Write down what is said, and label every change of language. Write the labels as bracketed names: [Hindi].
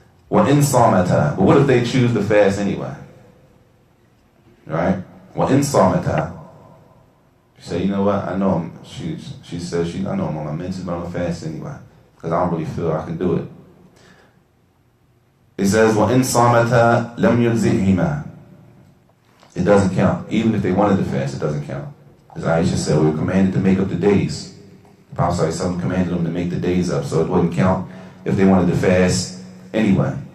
[Arabic] وَإِن صَامَتَا. [English] But what if they choose to fast anyway? Right? [Arabic] وَإِن صَامَتَا. [English] She said, you know what, I know she says, I know I'm on my menses, but I'm going to fast anyway, because I don't really feel I can do it. It says, [Arabic] وَإِن صَامَتَا لَمْ يُلْزِئْهِمَا. [English] It doesn't count. Even if they wanted to fast, it doesn't count. As Aisha said, we were commanded to make up the days. The Prophet ﷺ commanded them to make the days up, so it wouldn't count if they wanted to fast anyway.